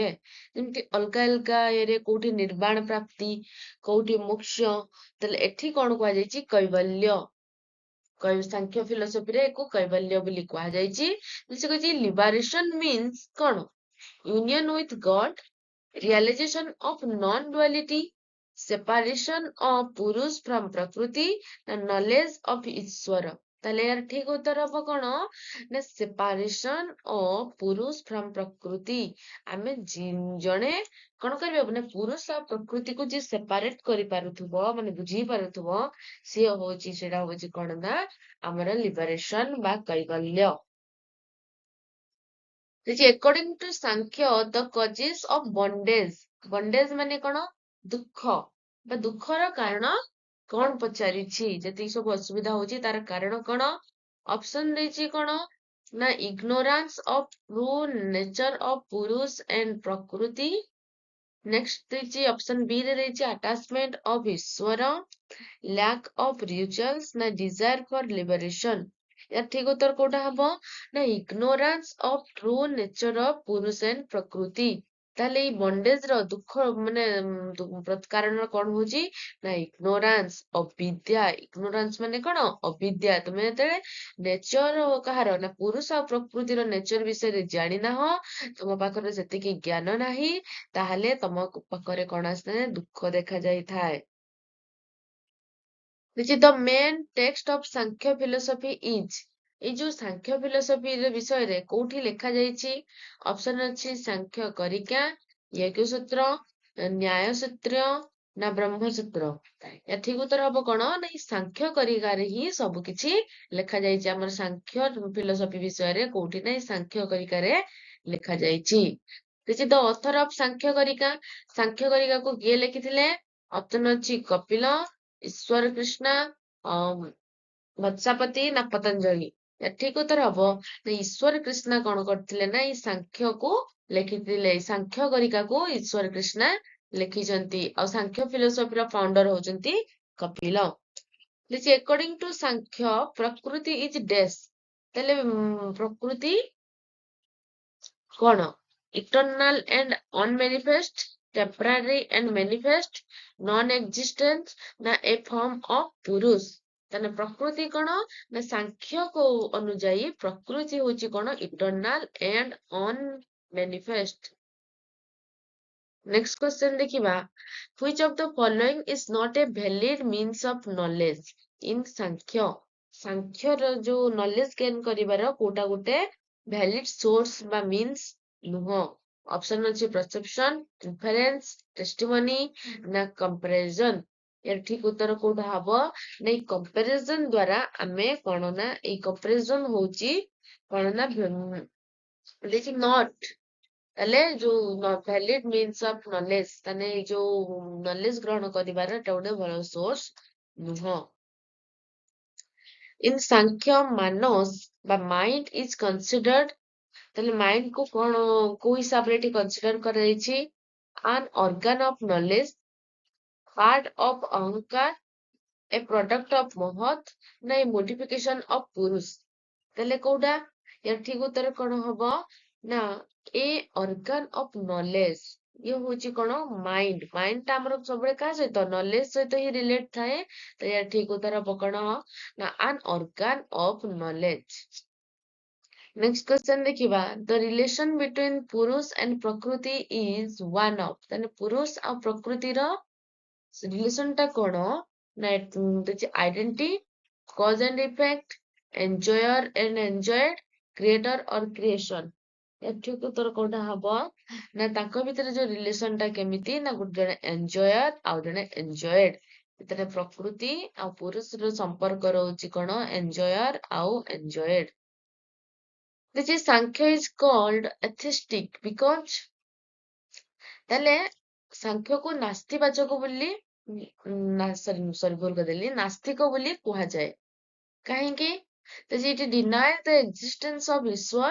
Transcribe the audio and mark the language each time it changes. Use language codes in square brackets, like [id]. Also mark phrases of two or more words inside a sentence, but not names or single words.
[or] ଯେମିତି ଅଲଗା ଅଲଗା ଇଏରେ କୋଉଠି ନିର୍ବାଣ ପ୍ରାପ୍ତି, କୋଉଠି ମୋକ୍ଷ, ତାହେଲେ ଏଠି କଣ କୁହାଯାଇଛି? କୈବଲ୍ୟ। ସାଂଖ୍ୟ ଫିଲୋସଫିରେ ୟାକୁ କୈବଲ୍ୟ ବୋଲି କୁହାଯାଇଛି। ସେ କହିଛି [en] liberation means [or] କଣ? [en] union with God, realization of non-duality, separation of Purush from Prakriti, and knowledge of Ishwara. [or] ତାହେଲେ ଏହାର ଠିକ ଉତ୍ତର ହବ କଣ ନା [en] separation of Purush from Prakriti. [or] ଆମେ ଜଣେ କଣ କରିବା ମାନେ ପୁରୁଷ ଆଉ ପ୍ରକୃତିକୁ ଯିଏ ସେପାରେଟ କରିପାରୁଥିବ, ମାନେ ବୁଝି ପାରୁଥିବ, ସିଏ ହଉଛି ସେଟା ହଉଛି କଣ ନା ଆମର ଲିବରେସନ ବା କୈବଲ୍ୟ। [en] According to Sankhya, the causes of bondage, bondage [or] ମାନେ କଣ? ଦୁଃଖ ବା ଦୁଃଖର କାରଣ କଣ ପଚାରିଛି? ଯେତିକି ସବୁ ଅସୁବିଧା ହଉଛି ତାର କାରଣ କଣ? ଅପସନ ଦେଇଛି କଣ ନା [en] ignorance of true nature of Purush and Prakriti. Next [or] ଦେଇଛି ଅପସନ B ରେ ଦେଇଛି [en] attachment of Ishwara, lack of rituals, ନା desire for liberation। [or] ୟାର ଠିକ ଉତ୍ତର କୋଉଟା ହବ ନା [en] ignorance of true nature of Purush and Prakriti। [or] ତାହେଲେ ଏଇ ବଣ୍ଡେଜ ର ଦୁଃଖ ମାନେ କାରଣ କଣ ହଉଛି ନା ignorance, ଅବିଦ୍ୟା। ignorance ମାନେ କଣ? ଅବିଦ୍ୟା। ତୁମେ ଯେତେବେଳେ ନେଚର କାହାର ନା ପୁରୁଷ ଆଉ ପ୍ରକୃତିର ନେଚର ବିଷୟରେ ଜାଣିନାହ, ତୁମ ପାଖରେ ସେତିକି ଜ୍ଞାନ ନାହିଁ, ତାହେଲେ ତମ ପାଖରେ କଣ ଆସିଥାଏ? ଦୁଃଖ ଦେଖା ଯାଇଥାଏ। [en] which is the main text of Sankhya philosophy is। [or] ଏଇ ଯୋଉ ସାଂଖ୍ୟ ଫିଲୋସଫି ବିଷୟରେ କୋଉଠି ଲେଖା ଯାଇଛି? ଅପସନ ଅଛି ସାଂଖ୍ୟ କରିକା, ୟଜ୍ଞସୂତ୍ର, ନ୍ୟାୟ ସୂତ୍ର, ନା ବ୍ରହ୍ମସୂତ୍ର। ୟା ଠିକ ଉତ୍ତର ହବ କଣ ନା ଏଇ ସାଂଖ୍ୟ କରିକାରେ ହିଁ ସବୁ କିଛି ଲେଖା ଯାଇଛି। ଆମର ସାଂଖ୍ୟ ଫିଲୋସଫି ବିଷୟରେ କୋଉଠି ନା ସାଂଖ୍ୟ କରିକାରେ ଲେଖା ଯାଇଛି। [en] this is the author of ସାଂଖ୍ୟ କରିକା। [or] ସାଂଖ୍ୟ କରିକାକୁ କିଏ ଲେଖିଥିଲେ? ଅପସନ ଅଛି କପିଳ, ଈଶ୍ୱର କୃଷ୍ଣ, ବତ୍ସାପତି, ନା ପତଞ୍ଜଳି। ଠିକ ଉତ୍ତର ହବ ନା ଈଶ୍ୱର କୃଷ୍ଣ କଣ କରିଥିଲେ ନା ଏଇ ସାଂଖ୍ୟକୁ ଲେଖିଥିଲେ। ସାଂଖ୍ୟ କରିକାକୁ ଈଶ୍ୱର କୃଷ୍ଣ ଲେଖିଛନ୍ତି। ଆଉ ସାଂଖ୍ୟ ଫିଲୋସଫିର ଫାଉଣ୍ଡର ହଉଛନ୍ତି କପିଳ। [en] according to Sankhya Prakriti is this. [or] ତାହେଲେ ପ୍ରକୃତି କଣ? [en] ଇଟର୍ନାଲ and unmanifest, temporary and manifest, non-existent, ନା a form of ପୁରୁଷ। [or] ତାହେଲେ ପ୍ରକୃତି କଣ ନା ସାଂଖ୍ୟ ଅନୁଯାୟୀ ପ୍ରକୃତି ହଉଛି କଣ? [en] ଇଟର୍ନାଲ and unmanifest। next question ଦେଖିବା। which of the following is not a valid means of knowledge in ସାଂଖ୍ୟ? [or] ସାଂଖ୍ୟର ଯୋଉ [en] knowledge gain [or] କରିବାର କୋଉଟା ଗୋଟେ [en] valid source [or] ବା ମିନ୍ସ ନୁହଁ। ଅପସନ ଅଛି [en] perception, inference, testimony, ନା comparison। [or] ଏর ଠିକ ଉତ୍ତର କୋଉଟା ହବ ନା ଏଇ comparison ଦ୍ଵାରା ଆମେ କଣ ନା ଏଇ comparison ହଉଛି କଣ ନା ଦେଇଛି not। ତାହେଲେ ଯୋଉ [en] valid means of knowledge, [or] ତାହେଲେ ଏଇ ଯୋଉ ନଲେଜ ଗ୍ରହଣ କରିବାର ଏଟା ଗୋଟେ ଭଲ ସୋର୍ସ ନୁହଁ। [en] In Sankhya [or] ମାନସ ବା [en] mind is considered. [or] ତାହେଲେ ମାଇଣ୍ଡ କୁ କଣ କୋଉ ହିସାବରେ ଏଠି କନସିଡର କରାଯାଇଛି? [en] an organ of knowledge, part of ଅହଙ୍କାର, a product of ମହତ, ନା a modification of ପୁରୁଷ। [or] ତାହେଲେ କୋଉଟା? ୟାର ଠିକ ଉତ୍ତର କଣ ହବ ନା [en] a organ of knowledge। [or] ଇଏ ହଉଛି କଣ ମାଇଣ୍ଡ। ମାଇଣ୍ଡ ଟା ଆମର ସବୁବେଳେ କାହା ସହିତ ନଲେଜ ସହିତ ହିଁ ରିଲେଟ ଥାଏ। ତ ୟାର ଠିକ ଉତ୍ତର ହବ କଣ ନା [en] an organ of knowledge. Next question ଦେଖିବା the relation between Purush and Prakriti is one of. [or] ତାହେଲେ ପୁରୁଷ ଆଉ ପ୍ରକୃତିର ରିଲେସନ ଟା କଣ ନା [en] identity, cause and effect, enjoyer and enjoyed, creator or creation. [or] ଠିକ ଉତ୍ତର କୋଉଟା ହବ ନା ତାଙ୍କ ଭିତରେ ଯୋଉ ରିଲେସନ ଟା କେମିତି ନା ଗୋଟେ ଜଣେ ଏନଜୟର ଆଉ ଜଣେ ଏନଜୟଡ। ଭିତରେ ପ୍ରକୃତି ଆଉ ପୁରୁଷର ସମ୍ପର୍କ ରହୁଛି କଣ ଏନଜୟର ଆଉ ଏନଜୟଡ। [en] Which is Sankhya is called atheistic because [or] ତାହେଲେ ସାଂଖ୍ୟକୁ ନାସ୍ତିବାଚକ ବୋଲି ସରି ଭୁଲ କରିଦେଲି ନାସ୍ତିକ ବୋଲି କୁହାଯାଏ। କାହିଁକି? [en] It denies the existence of ଈଶ୍ୱର।